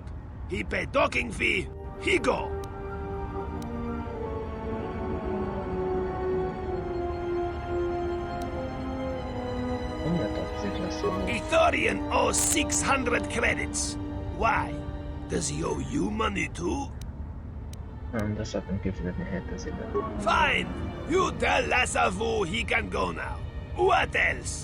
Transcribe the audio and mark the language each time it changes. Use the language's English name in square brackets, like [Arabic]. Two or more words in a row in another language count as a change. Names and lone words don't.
[English] He paid docking fee. He go. Ithorian owes 600 credits. Why? Does he owe you money too? [Hungarian] De szoktam kifizetni 7000-et. [English] Fine! You tell Lasavu he can go now. What else?